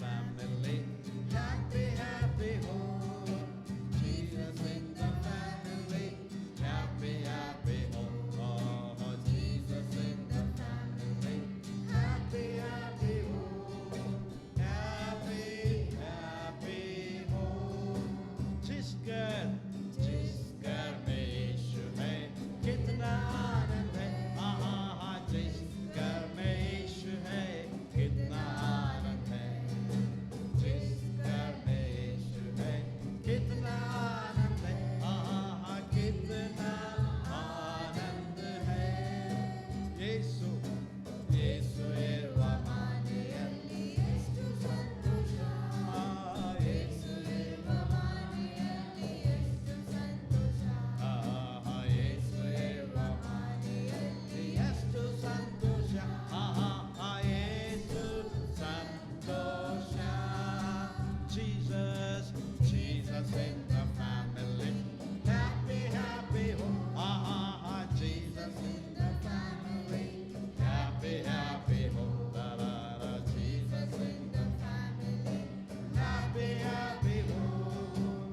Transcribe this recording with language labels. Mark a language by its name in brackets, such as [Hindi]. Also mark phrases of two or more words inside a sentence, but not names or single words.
[English] family. Happy, happy home. Jesus in the family. Happy, happy home. Oh, Jesus in the family. Happy, happy home. Happy, happy home. [Hindi] जिस घर में यीशु है कितना आनंद है, आहा हा, जिस घर में यीशु है कितना आनंद है, जिस घर में यीशु है कितना आनंद है, आहा हा, कितना आनंद है. [Kannada] ಯೇಸು ಯೇಸು ಇರುವ ಮನೆಯಲ್ಲಿ ಎಷ್ಟು ಸಂತೋಷ, ಯೇಸು ಇರುವ ಮನೆಯಲ್ಲಿ ಎಷ್ಟು ಸಂತೋಷ, ಯೇಸು ಇರುವ ಮನೆಯಲ್ಲಿ ಎಷ್ಟು ಸಂತೋಷ, ಯೇಸು ಸಂತೋಷ. [English] Jesus, Jesus in the family. Happy, happy home. Jesus in the family. Happy, happy home. Da, da, da. Jesus in the family. Happy, happy home.